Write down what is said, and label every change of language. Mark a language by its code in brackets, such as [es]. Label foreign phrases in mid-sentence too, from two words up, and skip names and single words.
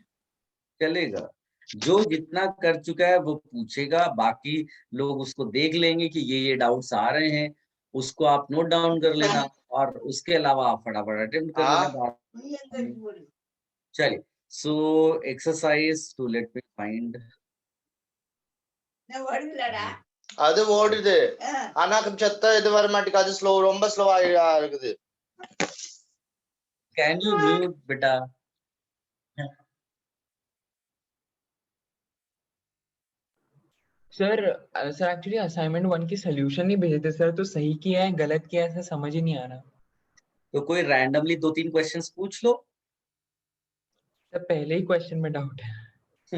[hi] चलेगा। जो जितना कर चुका है वो पूछेगा, बाकी लोग उसको देख लेंगे कि ये डाउट्स आ रहे हैं, उसको आप [en] note down [hi] कर लेना और उसके अलावा आप फटाफट अटेम्प्ट कर लेना। [en] चलिए, so exercise two let me find. [ta] அது ஓடுது ஆனா சத்த இது வர மாட்டேங்குது அது ஸ்லோ ரொம்ப ஸ்லோவா இருக்குது [en] Can you mute beta? [hi] सर सर [en] actually assignment [hi] 1 की सोल्यूशन नहीं भेजे थे सर, तो सही किया है गलत किया है ऐसा समझ ही नहीं आ रहा। तो कोई [en] randomly 2-3 questions [hi] पूछ लो। सर पहले ही क्वेश्चन में डाउट है।